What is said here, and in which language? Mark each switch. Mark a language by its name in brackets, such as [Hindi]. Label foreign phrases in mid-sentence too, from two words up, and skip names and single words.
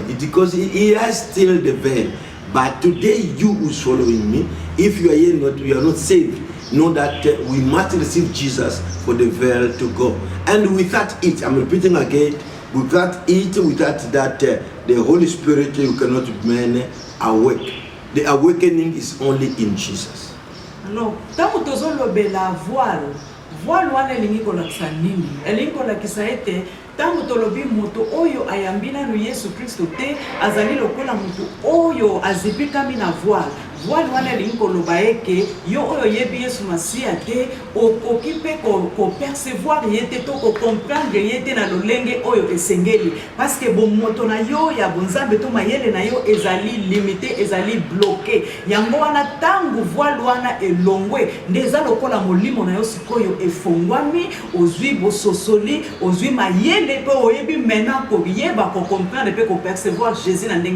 [English] It's because he has still the veil. But today, you who's following me, if you are here, you are not saved, know that we must receive Jesus for the veil to go. And without it, I'm repeating again, without that, the Holy Spirit, you cannot remain awake. The awakening is only in Jesus. [Lingala] Alors, tango tozolobela voile wana elingi kolakisa nini? Elingi kolakisa ete tango tolobi moto oyo ayambina no Yesu Kristo te azali lokola moto oyo azipikami na voile wana elingi koloba eke yo oyo yebi Yesu Masia te okoki pe ko percevoir yete to ko comprendre yete na lolenge oyo esengeli [French] parce que bon [Lingala] moto na yo ya bonzambe to mayele na yo ezali limité ezali bloqué yango wana tango voile wana elongwe ndeza lokola molimo na yo sikoyo efongwami ozwi bososoli ozwi mayele pe oyebi mena ko yeba ko comprendre pe ko percevoir Jésus na ndenge